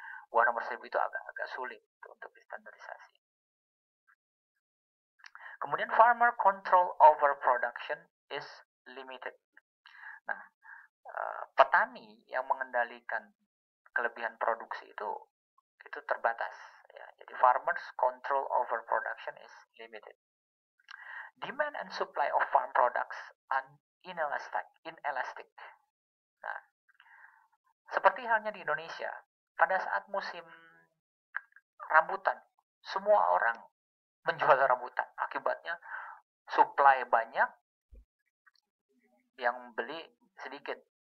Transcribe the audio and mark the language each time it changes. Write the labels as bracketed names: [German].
[Indonesian] Buah nomor 1000 itu agak sulit untuk distandarisasi. Kemudian [English] farmer control over production is limited. [Indonesian] Nah, petani yang mengendalikan kelebihan produksi itu terbatas. Ya. Jadi [English] farmers control over production is limited. Demand and supply of farm products are inelastic. [Indonesian] Nah, seperti halnya di Indonesia, pada saat musim rambutan, semua orang menjual rambutan. Akibatnya supply banyak, yang beli sedikit.